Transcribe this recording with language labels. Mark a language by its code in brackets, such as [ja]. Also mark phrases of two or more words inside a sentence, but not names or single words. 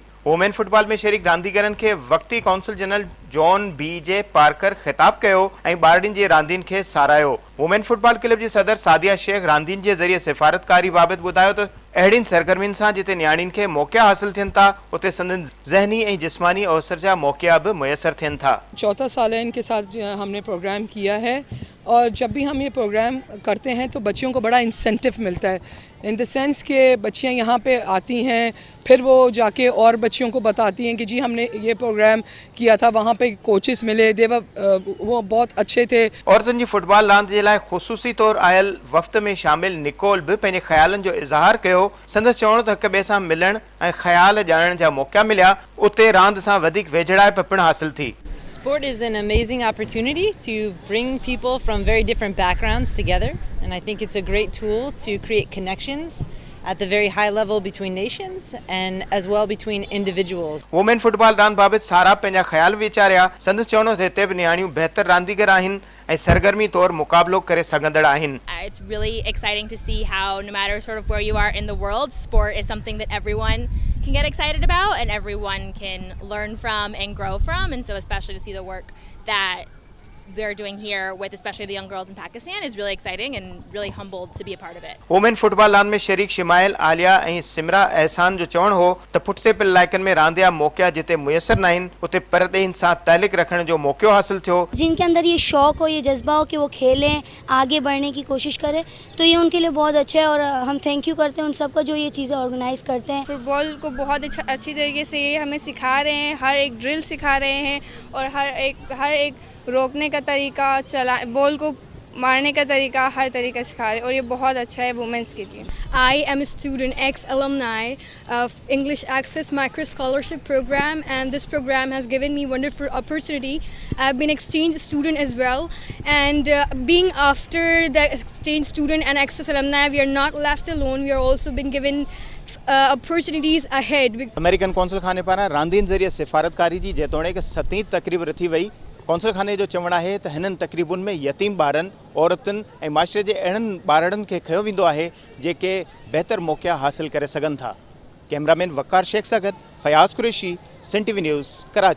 [en] women football [sd] में शरीक रांदीगरनि खे वक़्ती [en] consul general [sd] जॉन बी.जे. पार्कर ख़िताब कयो ऐं ॿारनि जे रांदियुनि खे साराहियो। [en] women football [sd] क्लब जी सदर सादिया शेख रांदियुनि जे ज़रिए सिफ़ारतकारी बाबति ॿुधायो त अहिड़ियुनि सरगर्मियुनि सां जिते नियाणियुनि खे मौक़िया हासिल थियनि था उते संदन ज़हनी ऐं जिस्मानी अवसर जा मौक़िया भी मुयसर थियनि था। [ur] چوتھا سال ہے ان کے ساتھ ہم نے پروگرام کیا ہے اور جب بھی ہم یہ پروگرام کرتے ہیں تو بچیوں کو بڑا انسینٹیو ملتا ہے, [en] in the sense [ur] کہ بچیاں یہاں پہ آتی ہیں، پھر وہ جا کے اور بچیوں کو بتاتی ہیں کہ جی ہم نے یہ پروگرام کیا تھا، وہاں پہ کوچز ملے، وہ بہت اچھے تھے. [sd] औरतुनि जी फुटबॉल रांदि जे लाइ ख़ुसूसी तौरु आयल वफ़्त में शामिल निकोल भी पंहिंजे ख़्यालनि जो इज़हार कयो। संदसि चवणो त हिक ॿिए सां मिलण ऐं ख़्याल ॼाणण जा मौक़ा मिलिया, उते रांदि सां वधीक वेझड़ाइप पिणु हासिल थी। [en] Sport is an amazing opportunity to bring people from very different backgrounds together, and I think it's a great tool to create connections at the very high level between nations and as well between individuals. women football [sd] रांदि बाबति सारा पंहिंजा ख़्याल विचारिया। संदसि चवणो त हिते बि नियाणियूं बहितर रांदीगर आहिनि ऐं सरगर्मी तौरु मुक़ाबिलो करे सघंदड़ आहिनि। [en] It's really exciting to see how no matter sort of where you are in the world, sport is something that everyone can get excited about and everyone can learn from and grow from, and so especially to see the work that they're doing here with especially the young girls in Pakistan is really exciting and really humbled to be a part of it. women football [sd] रांदि में शरीक शिमाइल आलिया ऐं सिमरा एहसान जो चवणु हो त पुठिते पिल इलाइक़नि में रांदिया मौक़िया जिते मुयसर न आहिनि उते परदेन सां तहलीक रखण जो मौक़ो हासिल थियो। [ur] جن کے اندر یہ شوق ہو، یہ جذبہ ہو کہ وہ کھیلیں، آگے بڑھنے کی کوشش کریں، تو یہ ان کے لیے بہت اچھا ہے اور ہم [en] thank you [ur] کرتے ہیں ان سب کا جو یہ چیزیں آرگنائز کرتے ہیں. فٹبال کو بہت اچھی طریقے سے یہ ہمیں سکھا رہے ہیں، ہر ایک ڈرل سکھا رہے ہیں اور ہر ایک روکنے کا طریقہ، بال کو مارنے کا طریقہ، ہر طریقہ سکھا رہے ہیں اور یہ بہت اچھا ہے ویمنز کے لیے. [en] I am a student, ex-alumni of English Access Micro Scholarship Program, and this program has given me wonderful opportunity. I've been exchange student as well, and being after the exchange student and Access alumni, we are not left alone. We are also been given opportunities ahead. American consul [sd] खाने पारां रांदियुनि ज़रिए सिफ़ारतकारी जी जेतोणीकि 7वीं तक़रीब रथी वई। कौंसल खाने जो चवणु आहे त हिननि तक़रीबुनि में यतीम ॿारनि, औरतुनि ऐं माशरे जे अहिड़नि ॿारनि खे खयो वेंदो आहे जेके बहितर मौक़िया हासिल करे सघनि था। कैमरामैन वक़ार शेख सां गॾु फयाज़ कुरैशी, सिंध टीवी न्यूज़, कराची।